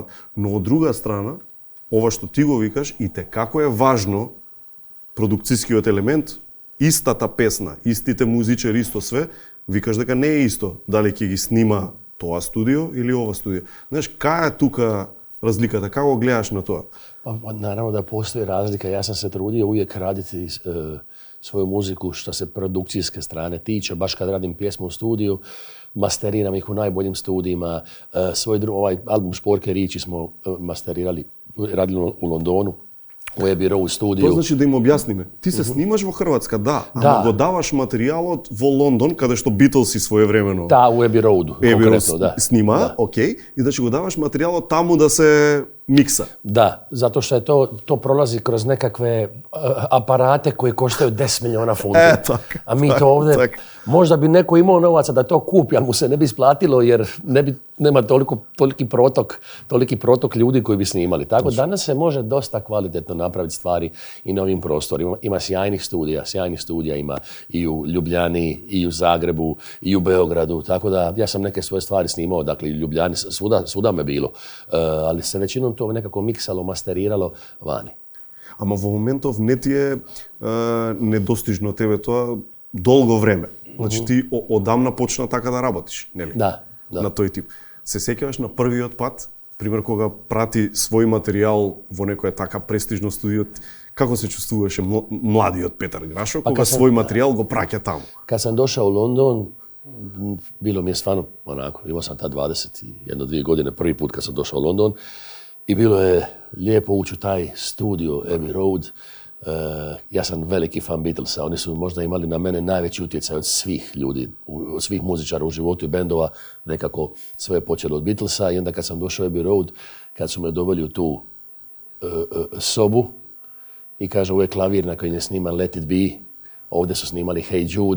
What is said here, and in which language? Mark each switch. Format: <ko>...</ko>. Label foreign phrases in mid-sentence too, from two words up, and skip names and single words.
<mk>Но од друга страна, ова што ти го викаш, и те како е важно продукцијскиот елемент, истата песна, истите музичари, исто све, викаш дека не е исто дали ќе ги снима тоа студио или ова студио. Знаеш, кај е тука разликата, како гледаш на тоа?</mk> <hr>Naravno da postoji razlika. Ja sam se trudio uvijek raditi svoju muziku što se produkcijske strane tiče. Baš kad radim pjesmu u studiju, masteriram ih u najboljim studijima. Ovaj album Šporke Riči smo masterirali, radili u Londonu, u Abbey Road studiju.</hr> <mk>То значи да им објасниме. Ти се снимаш во Хрватска, да, ама го даваш материјалот во Лондон, каде што Битлси своевремено.</mk> <hr>Da, u Abbey Road, konkretno, da.</hr> <mk>Снима, окей, и значи го даваш материјалот таму да се miksa.</mk> <hr>Da, zato što je to prolazi kroz nekakve aparate koji koštaju 10 milijuna funti. A mi to ovdje, možda bi neko imao novaca da to kupi, ali mu se ne bi isplatilo jer nema toliki protok ljudi koji bi snimali. Tako danas se može dosta kvalitetno napraviti stvari i na ovim prostorima. Ima sjajnih studija ima i u Ljubljani, i u Zagrebu, i u Beogradu. Tako da ja sam neke svoje stvari snimao, dakle i u Ljubljani, svuda me bilo. Ali se većinom to nekako miksalo, masteriralo vani.</hr> <mk>Ама во моментов не ти е недостижно тебе тоа долго време. Значи ти одамна почна така да работиш, нели? Да. На тој тип. Се сеќаваш на првиот пат, пример кога прати свој материјал во некоја така престижно студио, како се чувствуваше младиот Петар Грашо кога свој материјал го праќа таму?</mk> <hr>Kad sam došao u London, bilo mi je stvarno onako, imao sam ta 21-2 godine, prvi put kad sam došao u London i bilo je lijepo ući u taj studio Abbey Road. Ja sam veliki fan Beatlesa, oni su možda imali na mene najveći utjecaj od svih ljudi, od svih muzičara u životu i bendova, nekako sve je počelo od Beatlesa i onda kad sam došao u Abbey Road, kad su me doveli u tu sobu i kaže ovo je klavir na kojem je sniman Let It Be, ovdje su snimali Hey Jude,</hr>